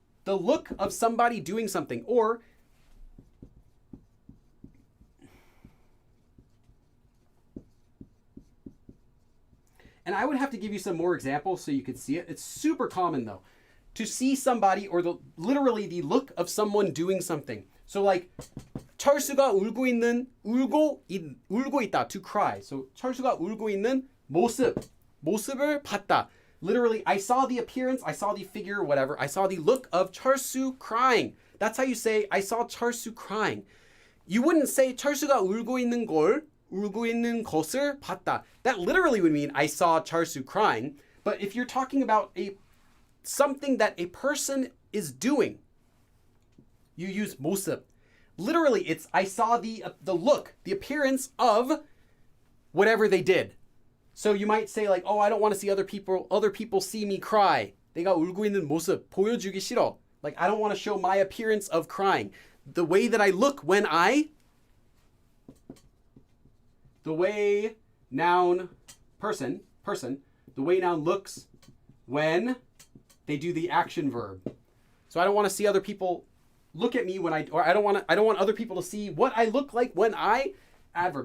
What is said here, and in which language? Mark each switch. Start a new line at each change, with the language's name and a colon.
English: The look of somebody doing something, or and I would have to give you some more examples so you could see it. It's super common though, to see somebody or literally the look of someone doing something. So like
Korean: 철수가 울고 있다,
English: to cry.
Korean: So 철수가 울고 있는 모습을 봤다.
English: Literally, I saw the appearance, I saw the figure, whatever. I saw the look of 철수 crying. That's how you say, I saw 철수 crying.
Korean: You wouldn't say 철수가 울고 있는 것을 봤다.
English: That literally would mean I saw 철수 crying. But if you're talking about something that a person is doing, you use 모습. Literally, it's I saw the look, the appearance of whatever they did. So you might say like, oh, I don't want to see other people see me cry.
Korean: 내가 울고 있는 모습 보여주기 싫어.
English: Like, I don't want to show my appearance of crying. The way that I look when the way noun person, the way noun looks when they do the action verb. So I don't want to see other people look at me I don't want other people to see what I look like when I adverb.